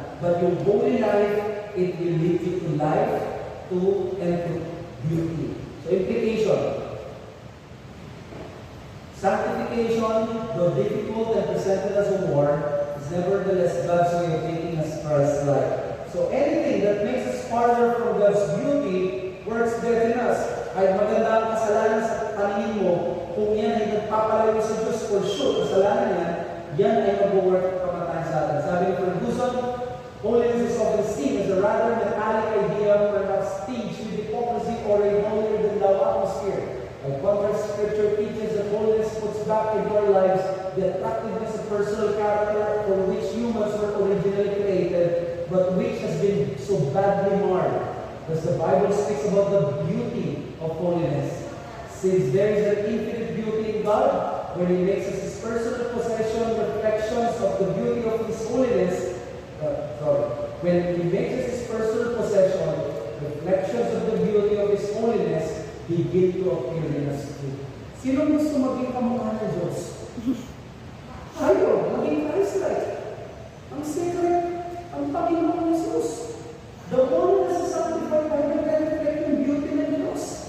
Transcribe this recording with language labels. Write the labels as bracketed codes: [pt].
[en] But [tl] yung [en] holy life, it will lead you to life, and to beauty. So implication. Sanctification, though difficult and presented as a war, is nevertheless God's way of making us Christ-like. So anything that makes us farther from God's beauty works better in us. [tl] Kahit maganda ang kasalanan sa paningin mo, kung yan ay nagpapalayo sa Diyos [en] for sure, [tl] kasalanan yan ay mag-work kamatayan sa atin. Sabi ni [en] Ferguson, holiness is often seen as a rather metallic idea, perhaps staged with hypocrisy or a holier-than-thou atmosphere. By contrast, Scripture teaches that holiness puts back in our lives the attractiveness of personal character for which humans were originally created, but which has been so badly marred. Thus the Bible speaks about the beauty of holiness. Since there is an infinite beauty in God, when He makes us His personal possession, reflections of the beauty of His holiness, when He makes us His personal possession, reflections of the beauty of His holiness begin to appear in us too. [tl] Sino gusto maging kamukha ng Diyos? Tayo, maging Christ-like. Ang secret, ang Panginoon Jesus. [en] The holiness is sanctified by the reflecting beauty [tl] ng Diyos.